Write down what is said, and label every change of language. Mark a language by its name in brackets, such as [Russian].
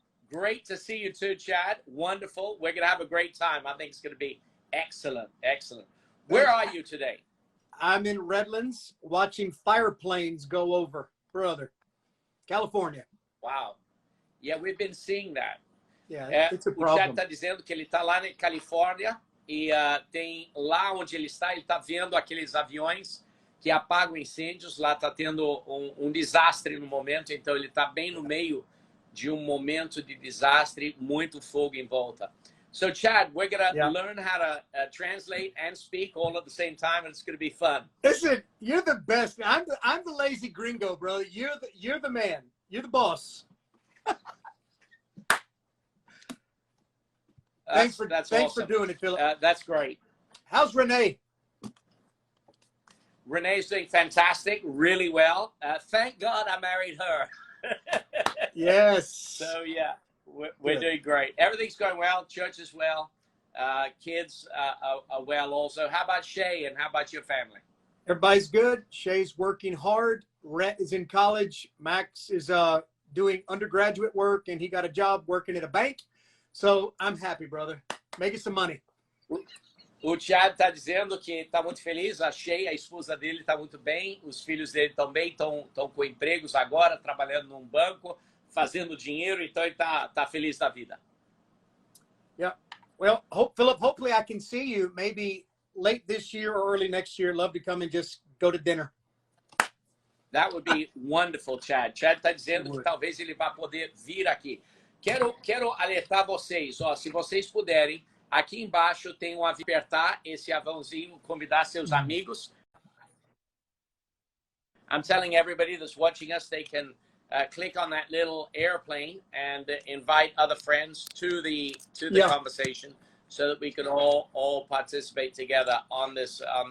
[English] Great to see you too, Chad. Wonderful. We're going to have a great time. I think it's going to be excellent. Excellent. Where are you today? I'm in Redlands watching fire planes go over, brother. California. Wow. Yeah, we've been seeing that. Yeah, it's a O problem. [Portuguese] Chad está dizendo que ele está lá na Califórnia e tem lá onde ele está vendo aqueles aviões que apagam incêndios. Lá está tendo um desastre no momento, então ele está bem no meio de um momento de desastre, muito fogo em volta. [English] So, Chad, we're going to learn how to translate and speak all at the same time, and it's going to be fun. Listen, you're the best. I'm the lazy gringo, brother. You're the man. You're the boss. Thanks for awesome. doing it, Philip. That's great. How's Renee? Renee's doing fantastic, really well. Thank God I married her. Yes. So, yeah, we're doing great. Everything's going well. Church is well. Kids are well also. How about Shay and how about your family? Everybody's good. Shay's working hard. Rhett is in college. Max is doing undergraduate work, and he got a job working at a bank. So I'm happy, brother. Making some money. [Portuguese] O Chad está dizendo que está muito feliz. A Shay, a esposa dele, está muito bem. Os filhos dele também estão com empregos agora, trabalhando num banco, fazendo dinheiro. Então ele está feliz da vida. [English] Yeah. Well, Philip, hopefully I can see you maybe late this year or early next year. Love to come and just go to dinner. That would be wonderful, Chad. [Portuguese] Chad está dizendo que talvez ele vá poder vir aqui. Quero alertar vocês, se vocês puderem, aqui embaixo tem apertar esse avãozinho, convidar seus amigos. [English] I'm telling everybody that's watching us, they can click on that little airplane and invite other friends to the conversation so that we can all participate together on this.